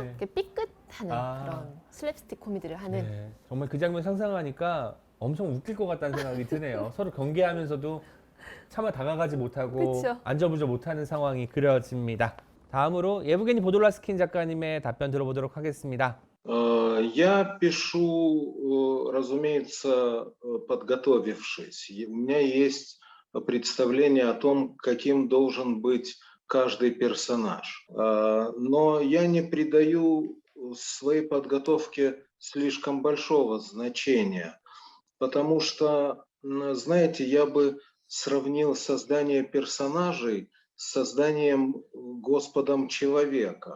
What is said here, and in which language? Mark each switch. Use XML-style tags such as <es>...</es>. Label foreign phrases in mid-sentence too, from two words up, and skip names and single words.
<ko>이렇게 삐끗하는 그런 슬랩스틱 코미디를 하는. 네. 정말 그 장면 상상하니까 엄청 웃길 것 같다는 생각이 드네요. 서로 경계하면서도 차마 다가가지 못하고 그쵸. 안절부절 못하는 상황이 그려집니다. 다음으로 예브게니 보돌라스킨 작가님의 답변 들어보도록 하겠습니다.</ko> <ru>Я пишу, разумеется, подготовившись. У меня есть представление о том, каким должен быть каждый персонаж. Но я не придаю своей подготовке слишком большого значения, потому что, знаете, я бы сравнил создание персонажей с созданием Господом человека.</ru>